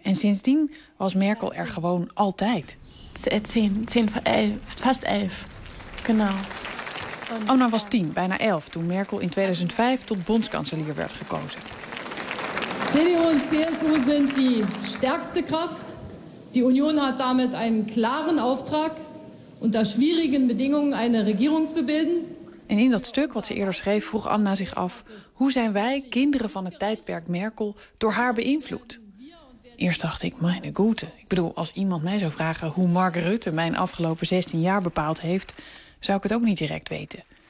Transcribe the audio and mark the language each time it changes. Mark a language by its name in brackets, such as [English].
[Dutch] En sindsdien was Merkel er gewoon altijd. [German] 10 van 11. Fast 11. Genau. [Dutch] Amna was 10, bijna 11, toen Merkel in 2005 tot bondskanselier werd gekozen. CDU en CSU zijn die sterkste kracht. [German] Die Union hat damit einen klaren Auftrag, unter schwierigen Bedingungen eine Regierung zu bilden. [Dutch] En in dat stuk wat ze eerder schreef, vroeg Amna zich af, hoe zijn wij, kinderen van het tijdperk Merkel, door haar beïnvloed? Eerst dacht ik, [German] meine Güte. [Dutch] Ik bedoel, als iemand mij zou vragen hoe Mark Rutte mijn afgelopen 16 jaar bepaald heeft, zou ik het ook niet direct weten.